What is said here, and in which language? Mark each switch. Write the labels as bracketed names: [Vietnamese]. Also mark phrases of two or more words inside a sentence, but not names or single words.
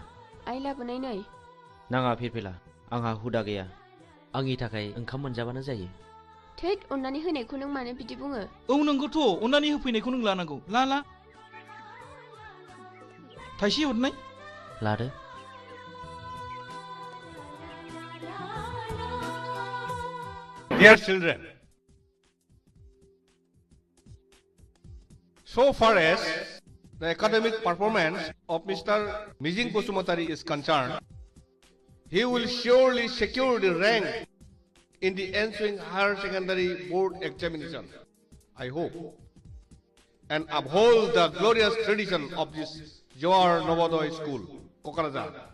[Bodo] आइ लाबोनाय नै नाङा फिरफिला आंहा हुदा गैया आंनि थाखाय ओंखाम मोनजाबानो जायो थैद अननानै होनायखौ नों मानो बिदि बुङो औ नंगौथ' अननानै होफैनायखौ नों लानांगौ ला थाइसे हरनाय लादो [English] Dear children, so far as the academic performance of Mr. Mijing Bosumatari is concerned, he will surely secure the rank in the ensuing higher secondary board examination, I hope, and uphold the glorious tradition of this Jawahar Navodaya School, Kokarajar.